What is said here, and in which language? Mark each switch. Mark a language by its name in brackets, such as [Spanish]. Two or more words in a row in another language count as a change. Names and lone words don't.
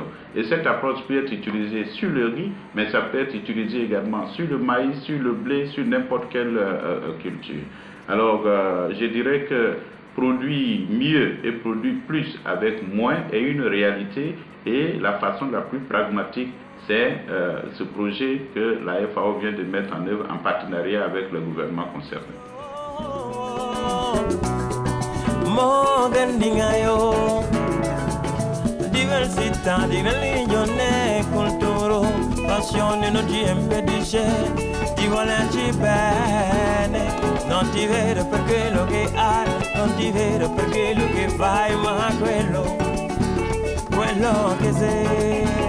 [French] Et cette approche peut être utilisée sur le riz, mais ça peut être utilisé également sur le maïs, sur le blé, sur n'importe quelle culture. Alors je dirais que produire mieux et produire plus avec moins est une réalité, et la façon la plus pragmatique, c'est ce projet que la FAO vient de mettre en œuvre en partenariat avec le gouvernement concerné. [Italian] Non ti vedo per quello che hai, non ti vedo per quello che fai, ma quello che sei.